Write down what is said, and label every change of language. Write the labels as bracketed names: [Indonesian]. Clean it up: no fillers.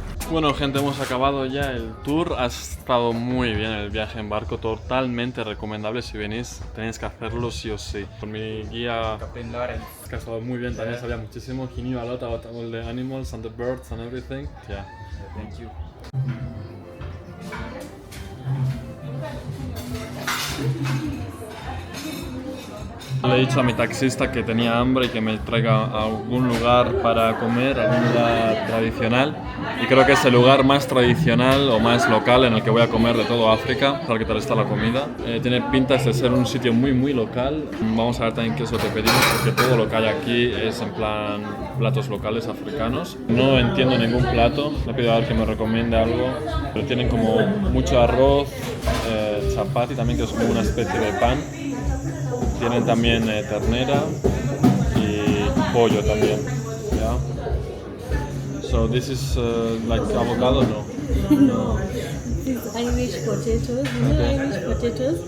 [Spanish] Bueno, gente, hemos acabado ya el tour. Ha estado muy bien el viaje en barco, totalmente recomendable. Si venís, tenéis que hacerlo sí o sí. Con mi guía, Captain Lawrence, que ha estado muy bien, también sabía muchísimo. [English] He knew a lot about all the animals and the birds and everything. Yeah. Thank you. [Spanish] Le he dicho a mi taxista que tenía hambre y que me traiga a algún lugar para comer, algún lugar tradicional. Y creo que es el lugar más tradicional o más local en el que voy a comer de todo África. A ver qué tal está la comida. Tiene pintas de ser un sitio muy muy local. Vamos a ver también qué es lo que pedimos, porque todo lo que hay aquí es en plan platos locales africanos. No entiendo ningún plato. Le pido a ver que me recomiende algo. Pero tienen como mucho arroz, chapati también, que es como una especie de pan. Tienen también ternera y pollo también. [English] Yeah. So this is like avocado, no? No. This is Irish potatoes. You know Irish potatoes?